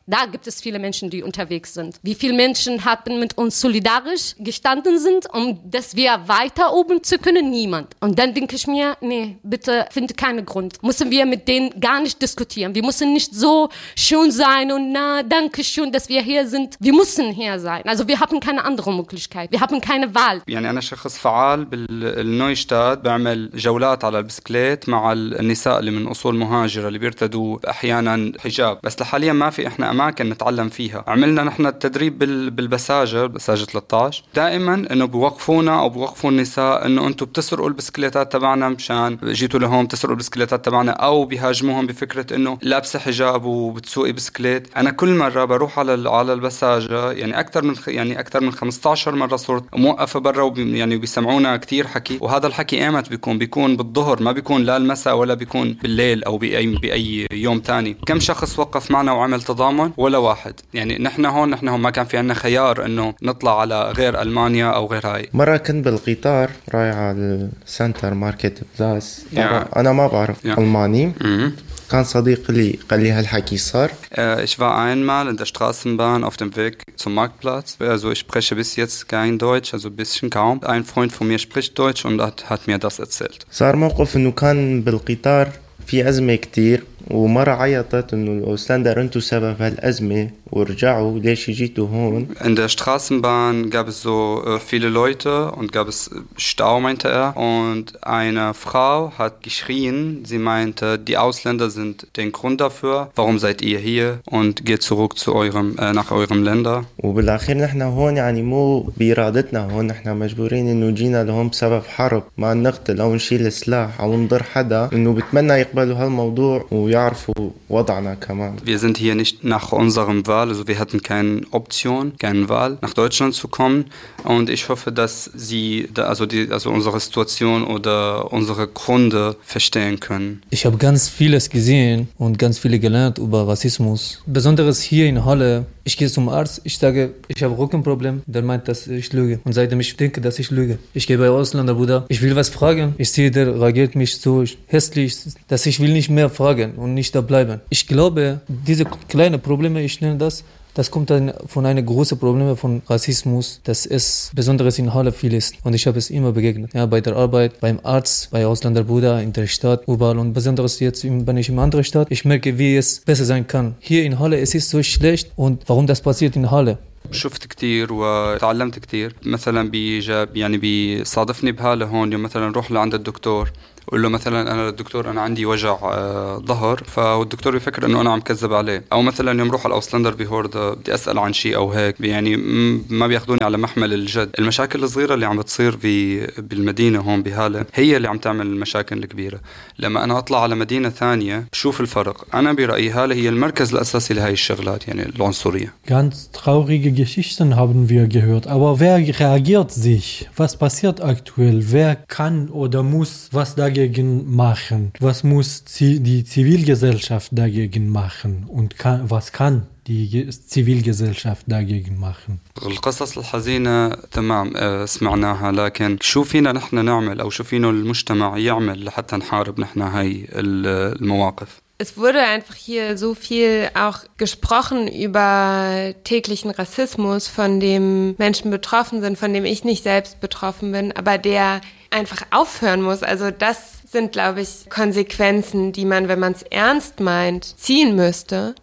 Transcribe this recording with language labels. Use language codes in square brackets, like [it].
[de] Da gibt es viele Menschen, die unterwegs sind. Wie viele Menschen haben mit uns solidarisch gestanden sind, um dass wir weiter oben zu können? Niemand. Und dann denke ich mir, nee, bitte finde keinen Grund. Müssen wir mit denen gar nicht diskutieren. Wir müssen nicht so schön sein und na, danke schön, dass wir hier sind. Wir müssen hier sein. Also wir haben keine andere Möglichkeit. Wir haben keine Wahl. [ar] يعني أنا شخص فعال بالنويشتات بعمل جولات على البسكليت مع النساء اللي من أصول مهاجرة اللي بيرتدوا أحيانا حجاب. بس لحاليا ما في إحنا أماكن نتعلم فيها. عملنا نحن التدريب بالبساجة 13 دائما إنه بوقفونا أو بوقفوا النساء إنه أنتوا بتسرقوا البسكليتات تبعنا مشان جيتوا لهم تسرقوا البسكليتات تبعنا، أو بيهاجموهم بفكرة إنه لابسة حجاب وبتسوقي بسكليت. أنا كل مرة بروح على البساجة يعني أكثر من 15 مرة صرت موقفة برا يعني بيسمعونا كتير حكي. وهذا الحكي إيمت بيكون بالظهر، ما بيكون لا المساء ولا بيكون بالليل أو بأي يوم تاني. كم شخص وقف معنا وعمل تضامن؟ ولا واحد. يعني نحن هون ما كان في عندنا خيار انه نطلع على غير المانيا او غير هاي. مره كنت بالقطار رايح على السنتر ماركت بلاس. انا ما بعرف الماني. كان صديق لي قال لي هالحكي صار. [de] Ich war einmal in der Straßenbahn auf dem Weg zum Marktplatz. Also ich spreche bis jetzt kein Deutsch, also ein bisschen kaum. Ein Freund von mir spricht Deutsch und hat mir das erzählt. [ar] صار موقف انه كان بالقطار في أزمة كتير ومرة عيطت إنه الأوسلندر أنتوا سبب هالأزمة ورجعوا ليش جيتوا هون؟ [de] In der Straßenbahn gab es so viele Leute und gab es Stau meinte er und eine Frau hat geschrien. Sie meinte die Ausländer sind den Grund dafür. Warum seid ihr hier und geht zurück zu eurem nach eurem Länder. [ar] وبالأخير نحنا هون يعني مو بإرادتنا هون نحنا مجبورين إنه جينا لهم بسبب حرب ما نقتل أو نشيل سلاح أو نضر حدا إنه بتمنى يقبلوا هالموضوع ويعرفوا وضعنا كمان. [de] Wir sind hier nicht nach unserem Wahl, also wir hatten keine Option, keine Wahl, nach Deutschland zu kommen. Und ich hoffe, dass Sie da, also unsere Situation oder unsere Gründe verstehen können. Ich habe ganz vieles gesehen und ganz viel gelernt über Rassismus. Besonders hier in Halle. Ich gehe zum Arzt, ich sage, ich habe Rückenproblem. Der meint, dass ich lüge. Und seitdem ich denke, dass ich lüge. Ich gehe bei Ausländer, Bruder. Ich will was fragen. Ich sehe, der reagiert mich so hässlich, dass ich will nicht mehr fragen und nicht da bleiben. Ich glaube, diese kleinen Probleme, ich nenne das, das kommt dann von einem großen Problem von Rassismus, dass es besonders in Halle viel ist. Und ich habe es immer begegnet. Ja, bei der Arbeit, beim Arzt, bei Ausländerbruder, in der Stadt, überall. Und besonders jetzt, wenn ich in einer anderen Stadt, ich merke, wie es besser sein kann. Hier in Halle, es ist so schlecht. Und warum das passiert in Halle? [ar] شفت كتير وتعلمت كتير. مثلا بيجا يعني بيصادفني بهالة هون يوم مثلا روح لعند الدكتور قول له مثلا انا الدكتور انا عندي وجع ظهر فالدكتور بيفكر انه انا عم كذب عليه او مثلا يوم روح على الاوسلندر بهورد بدي اسال عن شيء او هيك يعني ما بياخذوني على محمل الجد. المشاكل الصغيره اللي عم بتصير في بالمدينه هون بهاله هي اللي عم تعمل المشاكل الكبيره. لما انا اطلع على مدينه ثانيه بشوف الفرق. انا برايي هاله هي المركز الاساسي لهي الشغلات يعني العنصريه. [de] ganz traurige geschichten haben wir gehört aber wer reagiert sich was passiert aktuell wer kann oder muss was dagegen machen? Was muss die Zivilgesellschaft dagegen machen? Und was kann die Zivilgesellschaft dagegen machen? [ar] القصص الحزينة تمام سمعناها لكن شو فينا نحن نعمل أو شو فينا المجتمع يعمل لحتى نحارب نحن هاي المواقف؟ [de] Es wurde einfach hier so viel auch gesprochen über täglichen Rassismus, von dem Menschen betroffen sind, von dem ich nicht selbst betroffen bin, aber der einfach aufhören muss. Also das sind, glaube ich, Konsequenzen, die man, wenn man es ernst meint, ziehen müsste.